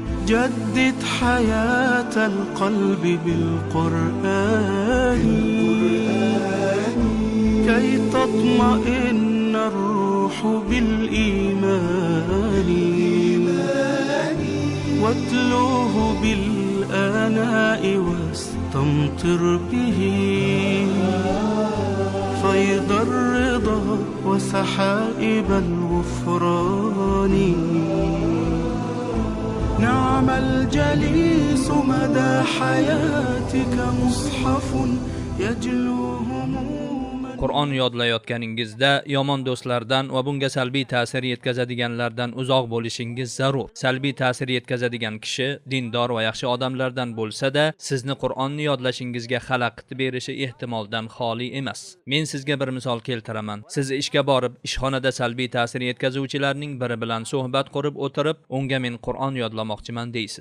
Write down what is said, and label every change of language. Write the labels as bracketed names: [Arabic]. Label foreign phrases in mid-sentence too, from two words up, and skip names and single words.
[Arabic] جدد حياة القلب بالقرآن كي تطمئن الروح بالإيمان واتلوه بالآناء واستمطر به فيض الرضا وسحائب الغفران. نعم الجليس مدى حياتك مصحف يجلو هموما. [Uzbek] Qur'on yodlayotganingizda yomon do'stlardan va bunga salbiy ta'sir yetkazadiganlardan uzoq bo'lishingiz zarur. Salbiy ta'sir yetkazadigan kishi dindor va yaxshi odamlardan bo'lsa-da, sizni Qur'onni yodlashingizga xalaqit berishi ehtimoldan xoli emas. Men sizga bir misol keltiraman. Siz ishga borib, ishxonada salbiy ta'sir yetkazuvchilarning biri bilan suhbat qurib o'tirib, unga men Qur'on yodlamoqchiman deysiz.